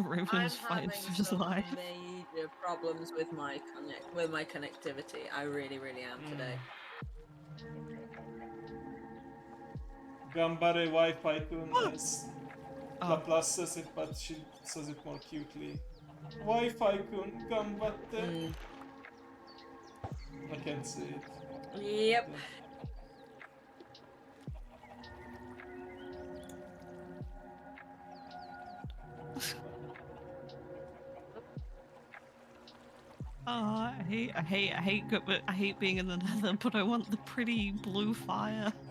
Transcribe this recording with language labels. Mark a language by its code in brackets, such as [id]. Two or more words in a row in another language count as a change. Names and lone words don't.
[en] Raven's fighting having for his some life. major problems with my connectivity. I really am today. [ja] がんばれWi-Fiくん is [en] Oh. Laplace says it, but she says it more cutely. [ja] Wi-Fiくんがんばって. [en] I can't say it. Yep. Oh, I hate being in the Nether, but I want the pretty blue fire.